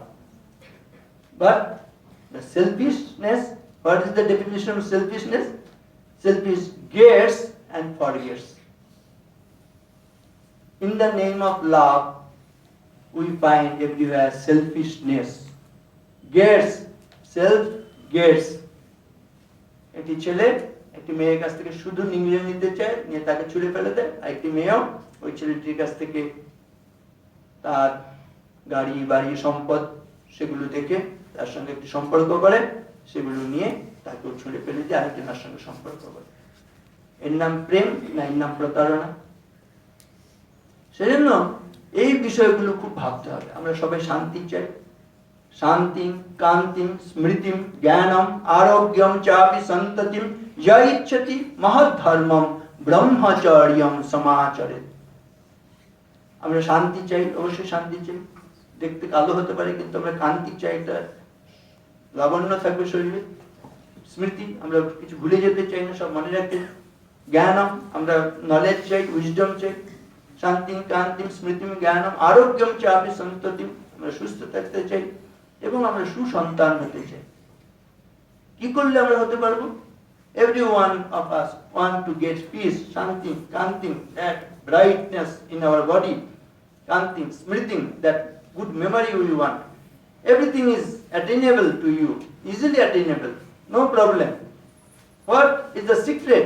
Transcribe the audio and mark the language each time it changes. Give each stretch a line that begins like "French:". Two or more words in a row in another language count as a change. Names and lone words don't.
English: But the selfishness, what is the definition of selfishness? Selfish gets and forgets. In the name of love, we find everywhere selfishness. Gets, self gets.
Bangla: একটি ছেলে একটি মেয়ের কাছ থেকে শুধু নিংড়ে নিতে চায়, নিয়ে তাকে ছুঁড়ে ফেলে দেয়। আর একটি মেয়েও ওই ছেলেটির কাছ থেকে তার গাড়ি বাড়ি সম্পদ সেগুলো দেখে তার সঙ্গে একটি সম্পর্ক করে, সেগুলো নিয়ে তাকেও ছুঁড়ে ফেলে দিয়ে আরেকজনের সঙ্গে সম্পর্ক করে। এর নাম প্রেম না এর নাম প্রতারণা? সেজন্য এই বিষয়গুলো খুব ভাবতে হবে। আমরা সবাই শান্তি চাই।
Sanskrit: শান্তিম কান্তিম স্মৃতিম জ্ঞানম আরোগ্যম চাপি সন্ততিম যা ইচ্ছতি মহৎ ধর্মম ব্রহ্মচর্যম সমাচরেৎ।
Bangla: আমরা শান্তি চাই, অবশ্যই শান্তি চাই। দেখতে কালো হতে পারে, কিন্তু আমরা কান্তি চাই, একটা লাবণ্য থাকবে শরীরে। স্মৃতি, আমরা কিছু ভুলে যেতে চাই না, সব মনে রাখতে। জ্ঞানম, আমরা নলেজ চাই, উইজডম চাই।
Sanskrit: শান্তিম কান্তিম স্মৃতিম জ্ঞানম আরোগ্যম চাপি সন্ততিম,
Bangla: আমরা সুস্থ থাকতে চাই এবং আমরা সুসন্তান হতে চাই। কি করলে আমরা হতে পারবো?
English: Every one of us want to get peace, shanti, kanti, that brightness in our body, kanti, smritim, that good memory we want. Everything is attainable to you, easily attainable, no problem. What is the secret?